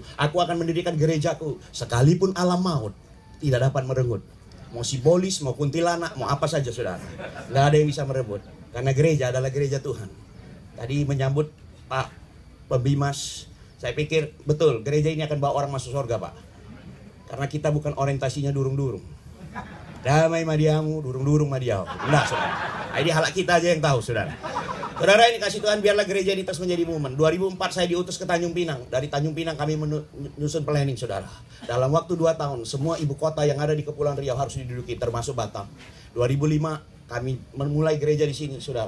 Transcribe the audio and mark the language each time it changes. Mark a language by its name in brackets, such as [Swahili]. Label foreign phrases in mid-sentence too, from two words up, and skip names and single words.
[Indonesian] Aku akan mendirikan gerejaku. Sekalipun alam maut tidak dapat merenggut. Mau sibolis, mau kuntilanak, mau apa saja, saudara. Nggak ada yang bisa merebut. Karena gereja adalah gereja Tuhan. Tadi menyambut Pak Pembimas, saya pikir betul gereja ini akan bawa orang masuk surga, Pak. Karena kita bukan orientasinya durung-durung. Damai madiamu, durung-durung madiau. Enggak, saudara. Ini [Batak Toba] halak kita [Indonesian] aja yang tahu, saudara. Saudara, ini kasih Tuhan, biarlah gereja ini terus menjadi momen. 2004 saya diutus ke Tanjung Pinang. Dari Tanjung Pinang kami menyusun planning, saudara. Dalam waktu 2 tahun, semua ibu kota yang ada di Kepulauan Riau harus diduduki, termasuk Batam. 2005 kami memulai gereja di sini, saudara.